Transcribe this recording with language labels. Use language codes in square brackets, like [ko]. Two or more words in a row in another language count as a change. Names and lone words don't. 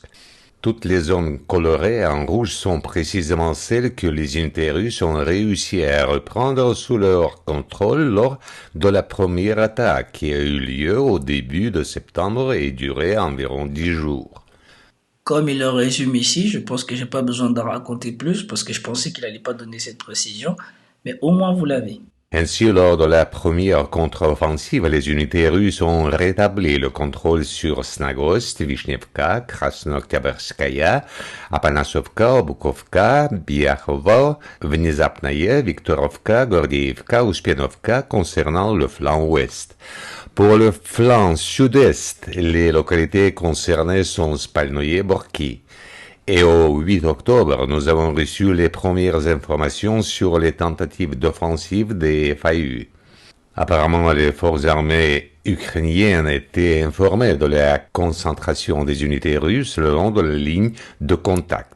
[fr] Toutes les zones colorées en rouge sont précisément celles que les unités russes ont réussi à reprendre sous leur contrôle lors de la première attaque qui a eu lieu au début de septembre et duré environ 10 jours. Comme il le résume ici, je pense que j'ai pas besoin d'en raconter plus parce que je pensais qu'il allait pas donner cette précision, mais au moins vous l'avez. Ainsi, lors de la première contre-offensive, les unités russes ont rétabli le contrôle sur Snagost, Vishnevka, Krasnooktyabrskaya, Apanasovka, Bukovka, Biakhovo, Внезапная, Viktorovka, Gordievka, Uspienovka concernant le flanc ouest. Pour le flanc sud-est, les localités concernées sont Spalnoye, Borki. Et au 8 octobre, nous avons reçu les premières informations sur les tentatives d'offensive des FAU. Apparemment, les forces armées ukrainiennes étaient informées de la concentration des unités russes le long de la ligne de contact.